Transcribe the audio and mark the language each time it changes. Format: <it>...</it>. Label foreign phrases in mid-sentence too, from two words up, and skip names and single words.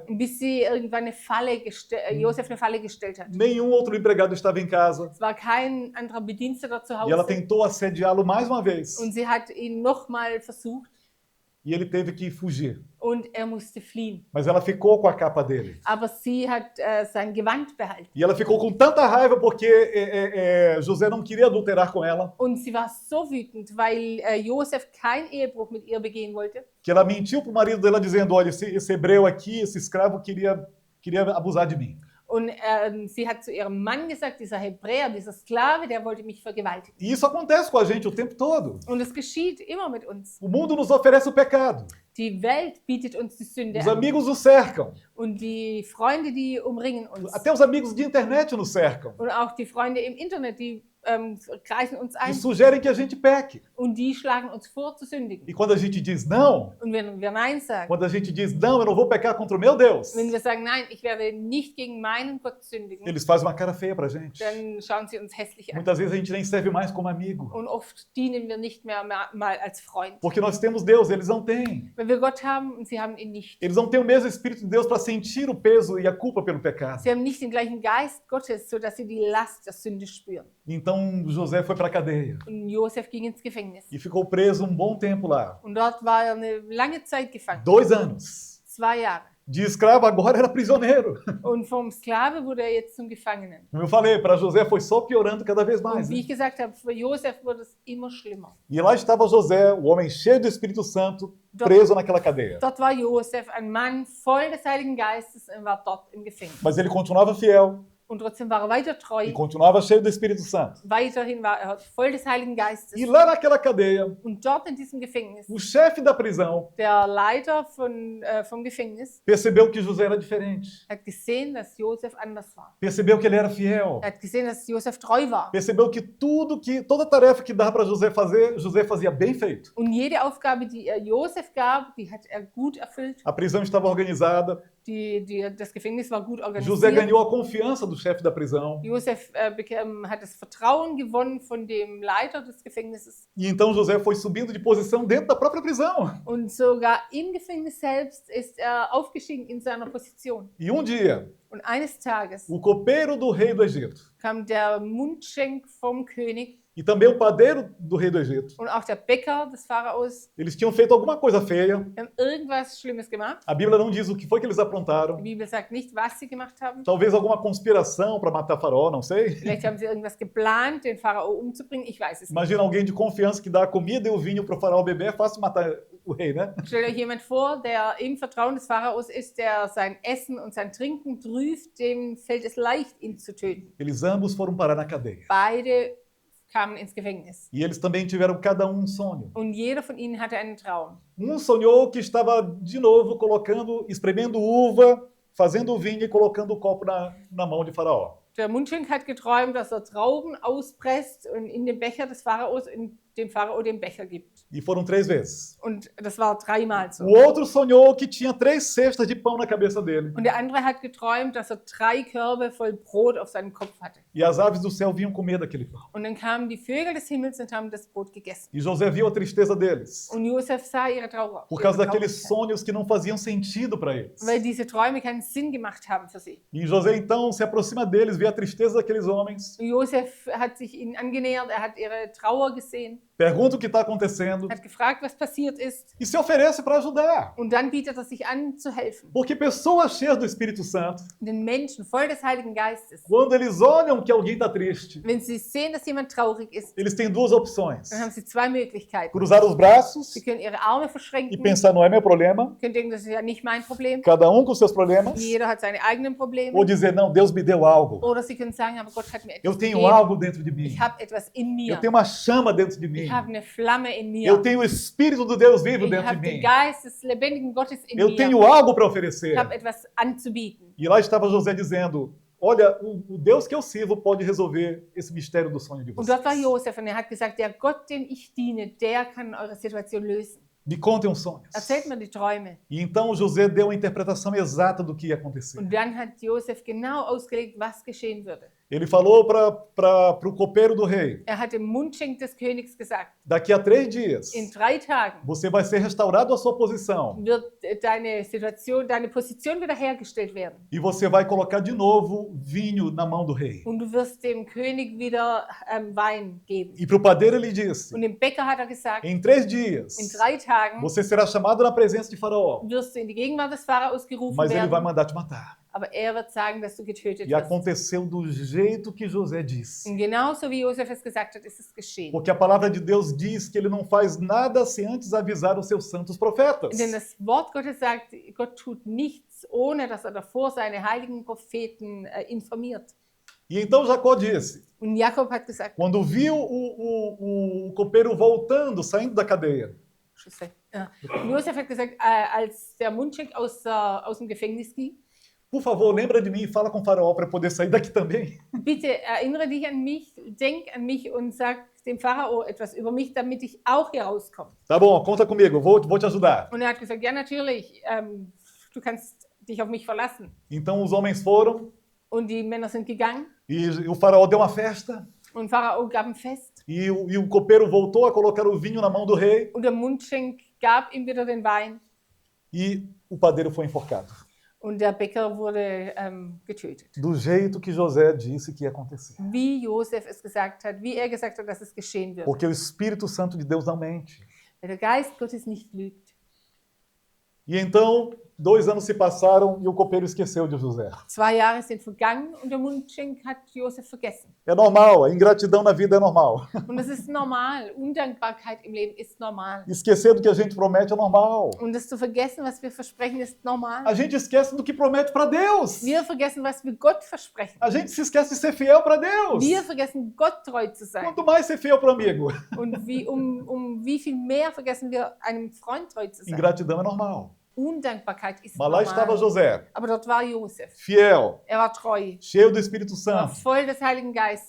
<de>Bis sie irgendwann Josef eine Falle gestellt hat.</de> <pt>Nenhum outro empregado estava em casa.</pt> <de>Es war kein anderer Bediensteter zu</de> <pt>E ela</pt> <de>Hause.</de> <pt>tentou assediá-lo mais uma vez.</pt> <de>Und sie hat ihn nochmal versucht.</de> <pt>e ele teve que fugir.</pt> <de>und er musste fliehen.</de> <pt>Mas ela ficou com a capa dele.</pt> <de>Aber sie hat sein Gewand behalten.</de> <pt>E ela ficou com tanta raiva porque José não queria adulterar com ela,</pt> <de>Und sie war so wütend, weil Josef keinen Ehebruch mit ihr begehen wollte,</de> <pt>que ela mentiu para o marido dela dizendo, olha, esse hebreu aqui, esse escravo queria abusar de mim.</pt> <de>und sie hat zu ihrem Mann gesagt, dieser Hebräer, dieser Sklave, der wollte mich vergewaltigen.</de> <pt>E isso acontece com a gente o tempo todo.</pt> <de>Und es geschieht immer mit uns.</de> <pt>O mundo nos oferece o pecado.</pt> <de>Die Welt bietet uns die Sünde</de> <pt>Os</pt> <de>an.</de> <pt>amigos nos cercam.</pt> <de>Und die Freunde, die umringen uns.</de> <pt>Até os amigos de internet nos cercam.</pt> <de>Und auch die Freunde im Internet, die kreisen uns</de> <pt>E</pt> <de>ein.</de> <pt>sugerem que a gente peque.</pt> <de>Und die schlagen uns vor, zu sündigen.</de> <pt>E quando a gente diz não,</pt> <de>Und wenn wir Nein sagen,</de> <pt>quando a gente diz não, eu não vou pecar contra o meu Deus,</pt> <de>wenn wir sagen, nein, ich werde nicht gegen meinen Gott sündigen,</de> <pt>eles fazem uma cara feia pra gente.</pt> <de>dann schauen sie uns hässlich an.</de> <pt>Muitas vezes a gente nem serve mais como amigo.</pt> <de>Und oft dienen wir nicht mehr mal als Freund.</de> <pt>Porque nós temos Deus, eles não têm.</pt> <de>Weil wir Gott haben und sie haben ihn nicht.</de> <pt>Eles não têm o mesmo Espírito de Deus para sentir o peso e a culpa pelo pecado.</pt> <de>Sie haben nicht den gleichen Geist Gottes, sodass sie die Last der Sünde spüren.</de> <pt>Então José foi para a cadeia</pt> <de>Und Josef ging ins Gefängnis.</de> <pt>e ficou preso um bom tempo lá.</pt> <de>Und dort war er eine lange Zeit gefangen.</de> <pt>2 anos.</pt> <de>2 Jahre.</de> <pt>De escravo agora era prisioneiro.</pt> <de>Und vom Sklave wurde er jetzt zum Gefangenen.</de> <pt>Como eu falei, para José foi só piorando cada vez mais.</pt> <de>Und wie Né? ich gesagt habe, für Josef wurde es immer schlimmer.</de> <pt>E lá estava José, o homem cheio do Espírito Santo, preso naquela cadeia.</pt> <de>Dort war Josef, ein Mann voll des Heiligen Geistes, und war dort im Gefängnis.</de> <pt>Mas ele continuava fiel</pt> <de>Und trotzdem war er weiter</de> <pt>e</pt> <de>treu.</de> <pt>continuava cheio do Espírito Santo.</pt> <de>Weiterhin war er voll des Heiligen Geistes.</de> <pt>E lá naquela cadeia,</pt> <de>Und dort in diesem Gefängnis,</de> <pt>o chefe da prisão</pt> <de>der Leiter vom Gefängnis,</de> <pt>percebeu que José era diferente.</pt> <de>hat gesehen, dass Josef anders war.</de> <pt>Percebeu que ele era fiel.</pt> <de>Er hat gesehen, dass Josef treu war.</de> <pt>Percebeu que toda tarefa que dava para José fazer, José fazia bem feito.</pt> <de>Und jede Aufgabe, die er Josef gab, die hat er gut erfüllt.</de> <pt>A prisão estava organizada.</pt> <de>Das Gefängnis war gut</de> <pt>José</pt> <de>organisiert.</de> <pt>ganhou a confiança do chefe da prisão.</pt> <de>Josef hat das Vertrauen gewonnen von dem Leiter des Gefängnisses.</de> <pt>E então José foi subindo de posição dentro da própria prisão.</pt> <de>Und sogar im Gefängnis selbst ist er aufgestiegen in seiner Position.</de> <pt>E um dia,</pt> <de>Und eines Tages</de> <pt>o copeiro do rei do Egito</pt> <de>kam der Mundschenk vom König</de> <pt>e também o padeiro do rei do Egito,</pt> <de>und auch der Bäcker des Pharaos.</de> <pt>eles tinham feito alguma coisa feia.</pt> <de>Die haben irgendwas Schlimmes gemacht.</de> <pt>A Bíblia não diz o que foi que eles aprontaram.</pt> <de>Die Bibel sagt nicht, was sie gemacht haben.</de> <pt>Talvez alguma conspiração para matar Faraó, não sei.</pt> <de>Vielleicht haben sie irgendwas geplant, den Pharao umzubringen. Ich weiß es nicht.</de> <pt>Imagina alguém de confiança que dá a comida e o vinho para o faraó beber, é fácil matar o rei, né?</pt> <de>Stellt euch jemand vor, der im Vertrauen des Pharaos ist, der sein Essen und sein Trinken prüft, dem fällt es leicht, ihn zu töten.</de> <pt>Eles ambos foram parar na cadeia.</pt> <de>Beide kamen ins Gefängnis.</de> <pt>E eles também tiveram cada um sonho.</pt> <de>Und jeder von ihnen hatte einen Traum.</de> <pt>Sonhou que estava de novo espremendo uva, fazendo o vinho e colocando o copo na mão de Faraó.</pt> <de>Der Mundschenk hat geträumt, dass er Trauben auspresst und in den Becher des Pharaos, in dem Pharao den Becher gibt.</de> <pt>E foram 3 vezes.</pt> <de>Und das war 3-mal so.</de> <pt>O outro sonhou que tinha 3 cestas de pão na cabeça dele.</pt> <de>Und der andere hat geträumt, dass er 3 Körbe voll Brot auf seinem Kopf hatte.</de> <pt>E as aves do céu vinham comer daquele pão.</pt> <de>Und dann kamen die Vögel des Himmels und haben das Brot gegessen.</de> <pt>E José viu a tristeza deles.</pt> <de>Und Josef sah ihre Trauer.</de> <pt>Por causa</pt> <de>ihre</de> <pt>daqueles</pt> <de>Traurigkeit,</de> <pt>sonhos que não faziam sentido para eles.</pt> <de>weil diese Träume keinen Sinn gemacht haben für sie.</de> <pt>E José então se aproxima deles, vê a tristeza daqueles homens,</pt> <de>Und Josef hat sich ihnen angenähert, er hat ihre Trauer gesehen,</de> <pt>pergunta o que está acontecendo</pt> <de>hat gefragt, was passiert ist.</de> <pt>e se oferece para ajudar.</pt> <de>Und dann bietet er sich an, zu helfen.</de> <pt>Porque pessoas cheias do Espírito Santo,</pt> <de>Den Menschen voll des Heiligen Geistes,</de> <pt>quando eles olham que alguém está triste, wenn sie sehen, dass jemand traurig ist, eles têm 2 opções.</pt> <de>dann haben sie 2 Möglichkeiten.</de> <pt>Cruzar os braços</pt> <de>Sie können ihre Arme</de> <pt>e</pt> <de>verschränken,</de> <pt>pensar, não é meu problema,</pt> <de>können denken, das ist ja nicht mein Problem.</de> <pt>cada um com seus problemas,</pt> <de>Jeder hat seine eigenen Probleme.</de> <pt>ou dizer, não, Deus me deu algo.</pt> <de>Oder sie können sagen, aber Gott hat mir</de> <pt>Eu</pt> <de>etwas</de> <pt>tenho</pt> <de>gegeben.</de> <pt>algo dentro de mim.</pt> <de>Ich habe etwas in mir.</de> <pt>Eu tenho uma chama dentro de mim.</pt> <de>Ich habe eine Flamme in mir.</de> <pt>Eu tenho o Espírito do Deus vivo</pt> <de>Ich</de> <pt>dentro de</pt> <de>habe den</de> <pt>mim.</pt> <de>Geist des lebendigen Gottes in</de> <pt>Eu</pt> <de>mir.</de> <pt>tenho algo para oferecer.</pt> <de>Ich habe etwas anzubieten.</de> <pt>E lá estava José dizendo, olha, o Deus que eu sirvo pode resolver esse mistério do sonho de</pt> <de>Und dort war</de> <pt>vocês.</pt> <de>Josef und er hat gesagt, der Gott, dem ich diene, der kann eure Situation lösen.</de> <pt>Me contem os sonhos.</pt> <de>Erzählt mir die Träume.</de> <pt>E então José deu a interpretação exata do que ia acontecer.</pt> <de>Und dann hat Josef genau ausgelegt, was geschehen würde.</de> <pt>Ele falou para o copeiro do rei:</pt> <de>Er hat dem Mundschenk des Königs gesagt,</de> <pt>daqui a 3 dias,</pt> <de>in 3 Tagen</de> <pt>você vai ser restaurado à sua posição.</pt> <de>wird deine Position wiederhergestellt werden.</de> <pt>E você vai colocar de novo vinho na mão do rei.</pt> <de>Und du wirst dem König wieder Wein geben.</de> <pt>E para o padeiro ele disse:</pt> <de>Und dem Bäcker hat er gesagt,</de> <pt>em 3 dias,</pt> <de>in 3 Tagen</de> <pt>você será chamado na presença de Faraó,</pt> <de>wirst du in die Gegenwart des Pharaos gerufen</de> <pt>mas ele vai</pt> <de>werden,</de> <pt>mandar te matar.</pt> <de>aber er wird sagen, dass du getötet</de> <pt>E</pt> <de>wirst.</de> <pt>aconteceu do jeito que José disse.</pt> <de>Und genauso wie Josef es gesagt hat, ist es geschehen.</de> <pt>Porque a palavra de Deus diz que ele não faz nada sem antes avisar os seus santos profetas.</pt> <de>Denn das Wort Gottes sagt, Gott tut nichts, ohne dass er davor seine heiligen Propheten informiert.</de> <pt>E então Jacó disse,</pt> <de>Und Jakob hat gesagt,</de> <pt>quando viu o copeiro voltando, saindo da cadeia,</pt> <de>Josef hat gesagt, als der Mundschenk aus dem Gefängnis ging,</de> <pt>por favor, lembra de mim e fala com o Faraó para eu poder sair daqui também.</pt> <de>bitte erinnere dich an mich, denk an mich und sag dem Pharao etwas über mich, damit ich auch hier rauskomme.</de> <pt>Tá bom, conta comigo, vou te ajudar.</pt> <de>Und er hat gesagt, ja natürlich, du kannst dich auf mich verlassen.</de> <pt>Então os homens foram</pt> <de>Und die Männer sind gegangen</de> <pt>e o Faraó deu uma festa.</pt> <de>und Pharao gab ein Fest</de> <pt>E o copeiro voltou a colocar o vinho na mão do rei</pt> <de>und der Mundschenk gab ihm wieder den Wein</de> <pt>e o padeiro foi enforcado.</pt> <de>und der Bäcker wurde getötet.</de> <pt>Do jeito que José disse que ia acontecer.</pt> <de>Wie Josef es gesagt hat, wie er gesagt hat, dass es geschehen wird.</de> <pt>Porque o Espírito Santo de Deus não mente.</pt> <de>Weil der Geist Gottes nicht lügt.</de> <pt>E então, 2 anos se passaram e o copeiro esqueceu de José.</pt> <de>2 Jahre sind vergangen und der Mundschenk hat Josef vergessen.</de> <pt>É normal, a ingratidão na vida é normal.</pt> <de>Und das ist normal. Undankbarkeit im Leben ist normal.</de> <pt>Esquecer do que a gente promete é normal.</pt> <de>Und das zu vergessen, was wir versprechen, ist normal.</de> <pt>A gente esquece do que promete para Deus.</pt> <de>Wir vergessen, was wir Gott versprechen.</de> <pt>A gente se esquece de ser fiel para Deus.</pt> <de>Wir vergessen, Gott treu zu sein.</de> <pt>Quanto mais ser fiel para o amigo.</pt> <de>Und um wie viel mehr vergessen wir, einem Freund treu zu sein.</de> <pt>Ingratidão é normal.</pt> <de>Undankbarkeit ist</de> <pt>Mas lá estava</pt> <de>normal.</de> <pt>José,</pt> <de>Aber dort war Josef.</de> <pt>fiel,</pt> <de>Er war treu.</de> <pt>cheio do Espírito</pt> <de>Er war</de> <pt>Santo,</pt> <de>voll des Heiligen Geistes.</de>